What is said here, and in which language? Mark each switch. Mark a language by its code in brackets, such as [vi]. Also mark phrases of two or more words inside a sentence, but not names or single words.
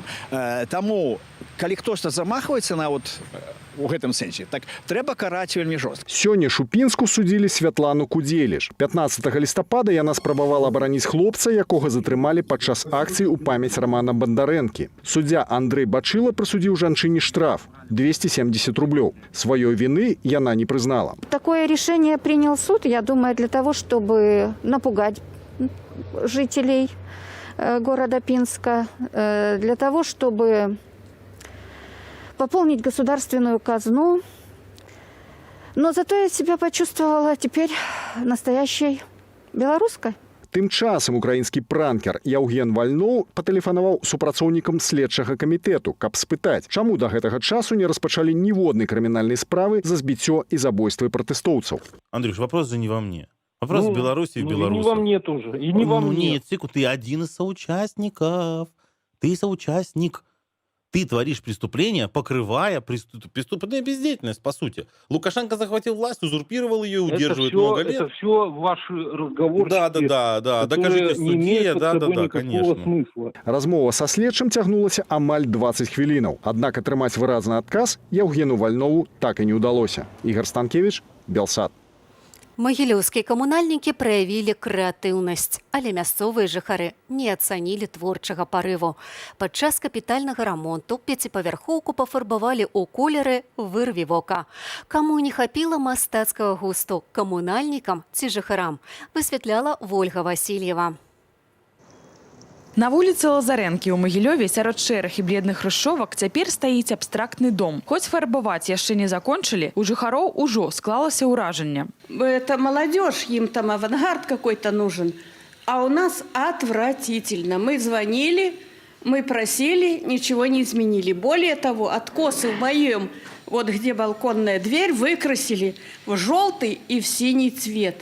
[be] Таму, калі хтосьці замахваецца на у гэтым сэнсе, так трэба караць вельмі жорстка. Сёння Шупінску судзілі Святлану Кудзеліш. 15 лістапада яна спрабавала абараніць хлопца, якога затрымалі падчас акцыі ў памяць Романа Бандарэнкі. Суддзя Андрэй Бачыла прысудзіў жанчыне штраф 270 рублёў. Сваёй вины яна не признала. [ru] Такое решение принял суд, я думаю, для того, чтобы напугать жителей города Пинска, для того, чтобы пополнить государственную казну. Но зато я себя почувствовала теперь настоящей белорусской. Тым часам украінскі пранкер Яўген Вальноў патэлефанаваў супрацоўнікам следчага камітэту, каб спытаць, чаму да гэтага часу не распачалі ніводнай крымінальнай справы за збіццё і забойствы пратэстоўцаў. Андрюш, вопрос же не во мне. Вопрос в Беларуси и в Беларуси. Не во мне тоже. И не во мне. Нет, ты один из соучастников. Ты соучастник. Ты творишь преступление, покрывая преступную бездеятельность, по сути. Лукашенко захватил власть, узурпировал ее, удерживает много лет. Это все ваши разговоры. Да. Докажите в суде. Да, конечно. Смысла. [be] Размова са следчым цягнулася амаль 20 хвілінаў. Аднак атрымаць выразны адказ Яўгену Вальнову так і не ўдалося. Ігор Станкевич, Белсат. Магілёўскія камунальнікі праявілі крэатыўнасць, але мясцовыя жыхары не ацанілі творчага парыву. Падчас капітальнага рамонту пяціпавярхоўку пафарбавалі ў колеры «Вырві вока». Каму не хапіла мастацкага густу, камунальнікам ці жыхарам, высвятляла Вольга Васильева. На вуліцы Лазарэнкі ў Магілёве сярод шэрых і бледных хрушчовак цяпер стаіць абстрактны дом. Хоць фарбаваць яшчэ не закончылі, у жыхароў ужо склалася ўражанне. [ru] Это молодежь, им там авангард какой-то нужен. А у нас отвратительно. Мы звонили, мы просили, ничего не изменили. Более того, откосы в моем, где балконная дверь, выкрасили в желтый и в синий цвет.